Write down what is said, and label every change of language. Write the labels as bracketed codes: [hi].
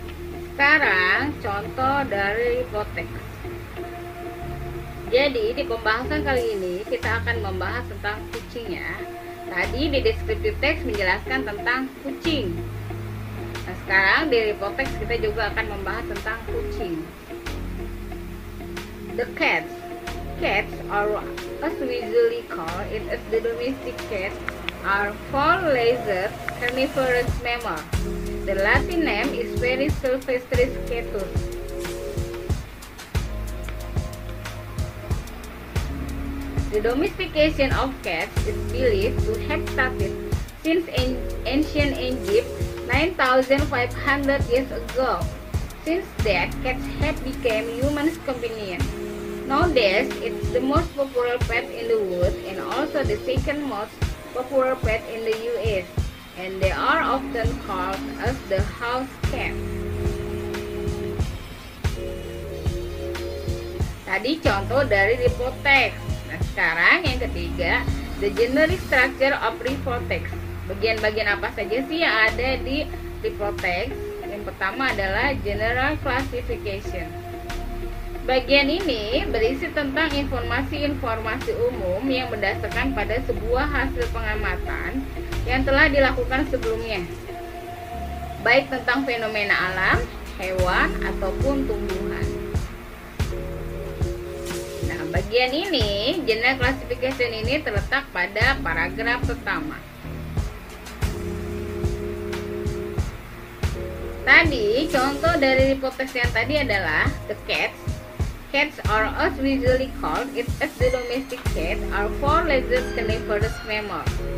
[id] Sekarang contoh dari repotext. Jadi di pembahasan kali ini kita akan membahas tentang kucing ya. Tadi di deskriptif teks menjelaskan tentang kucing. Nah, sekarang di repotext kita juga akan membahas tentang kucing. [en] The cats. Cats are, as we usually call it as the domestic cats, are four-legged carnivorous mammal. The Latin name is Felis sylvestris catus. The domestication of cats is believed to have started since ancient Egypt, 9,500 years ago. Since that, cats have become humans' companion. Nowadays, it's the most popular pet in the world and also the second most popular pet in the US. And they are often called as the house cat. [id] Tadi contoh dari report text. Nah, sekarang yang ketiga, [en] the generic structure of report text. [id] Bagian-bagian apa saja sih yang ada di report text? Yang pertama adalah general classification. Bagian ini berisi tentang informasi-informasi umum yang berdasarkan pada sebuah hasil pengamatan yang telah dilakukan sebelumnya, baik tentang fenomena alam, hewan, ataupun tumbuhan. Nah, bagian ini, general classification ini terletak pada paragraf pertama. Tadi, contoh dari report text yang tadi adalah [en] the cats. Cats are as usually called it as the domestic cat are four-legged carnivorous mammals.